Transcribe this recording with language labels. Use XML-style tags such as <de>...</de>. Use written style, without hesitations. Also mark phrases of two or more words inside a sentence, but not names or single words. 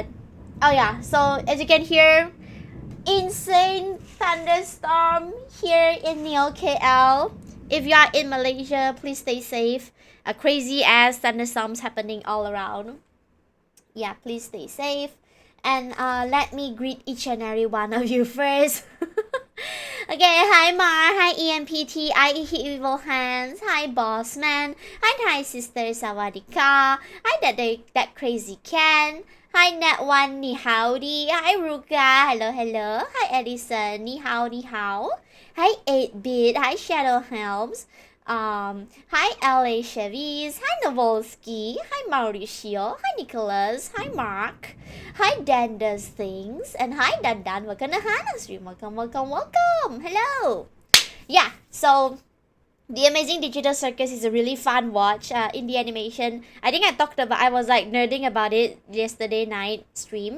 <en>Oh yeah, so as you can hear, insane thunderstorm here in Neo KL. If you are in Malaysia, please stay safe. A crazy ass thunderstorms happening all around. Yeah, please stay safe. And let me greet each and every one of you first. Okay, hi Mar, hi EMPT, hi Evil Hands, hi Boss Man, hi Sister Sawadika, hi that crazy Ken, hi Net1, ni howdy, hi Ruka, hello, hi Edison,</en> <zh>你好,</zh> <en>hi 8-Bit, hi Shadow Helms, hi LA Chevys, hi Novolsky, hi Mauricio, hi Nicholas, hi Mark, hi Dan Does Things, and hi Dan. Welcome to Hanna stream. Welcome. Hello. Yeah, so the Amazing Digital Circus is a really fun watch. In the animation, I think I was like nerding about it yesterday night stream.</en>